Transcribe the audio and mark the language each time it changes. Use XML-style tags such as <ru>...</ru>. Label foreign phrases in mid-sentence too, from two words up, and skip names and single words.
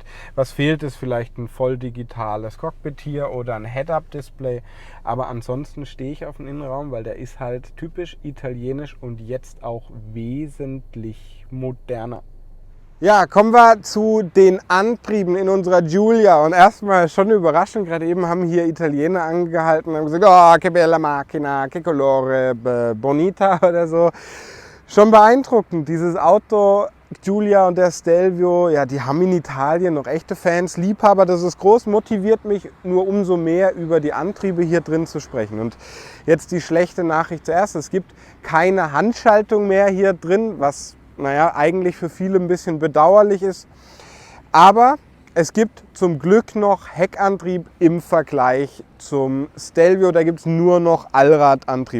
<de>Was fehlt, ist vielleicht ein voll digitales Cockpit hier oder ein Head-Up-Display, aber ansonsten stehe ich auf dem Innenraum, weil der ist halt typisch italienisch und jetzt auch wesentlich moderner. Ja, kommen wir zu den Antrieben in unserer Giulia und erstmal schon überraschend, gerade eben haben hier Italiener angehalten und haben gesagt,</de> <it>oh, che bella macchina, che colore,</it> <de>bonita oder so. Schon beeindruckend, dieses Auto, Giulia und der Stelvio, ja, die haben in Italien noch echte Fans, Liebhaber, das ist groß, motiviert mich nur umso mehr über die Antriebe hier drin zu sprechen. Und jetzt die schlechte Nachricht zuerst, es gibt keine Handschaltung mehr hier drin, was, naja, eigentlich für viele ein bisschen bedauerlich ist, aber es gibt zum Glück noch Heckantrieb im Vergleich zum Stelvio, da gibt es nur noch Allradantrieb.</de>